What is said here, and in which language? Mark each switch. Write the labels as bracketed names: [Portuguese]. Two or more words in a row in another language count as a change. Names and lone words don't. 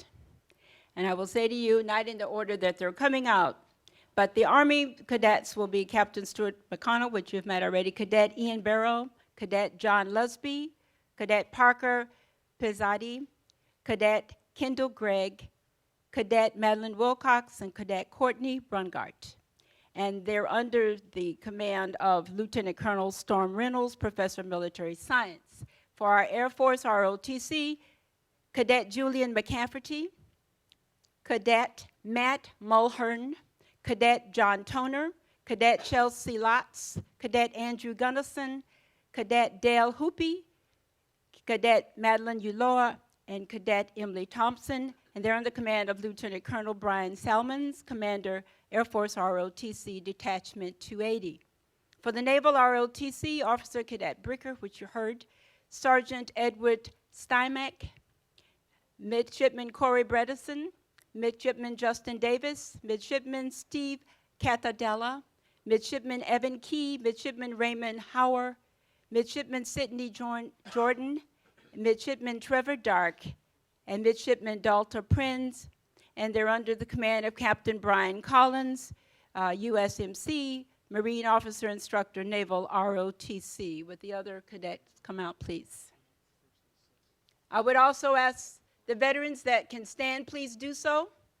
[English] And I will say to you, not in the order that they're coming out, but the Army cadets will be Captain Stuart McConnell, which you've met already, Cadet Ian Barrow, Cadet John Lusby, Cadet Parker Pizzati, Cadet Kendall Gregg, Cadet Madeline Wilcox, and Cadet Courtney Brungart. And they're under the command of Lieutenant Colonel Storm Reynolds, Professor of Military Science. For our Air Force ROTC, Cadet Julian McCafferty, Cadet Matt Mulhern, Cadet John Toner, Cadet Chelsea Lotz, Cadet Andrew Gunnison, Cadet Dale Hoopy, Cadet Madeline Uloa, and Cadet Emily Thompson, and they're under command of Lieutenant Colonel Brian Salmons, Commander, Air Force ROTC Detachment 280. For the Naval ROTC, Officer Cadet Bricker, which you heard, Sergeant Edward Stymack, Midshipman Corey Bredesen, Midshipman Justin Davis, Midshipman Steve Catadella, Midshipman Evan Key, Midshipman Raymond Hauer, Midshipman Sidney Jordan, Midshipman Trevor Dark, and Midshipman Dalta Prinz, and they're under the command of Captain Brian Collins, USMC, Marine Officer Instructor, Naval ROTC. Would the other cadets come out, please? I would also ask the veterans that can stand, please do so.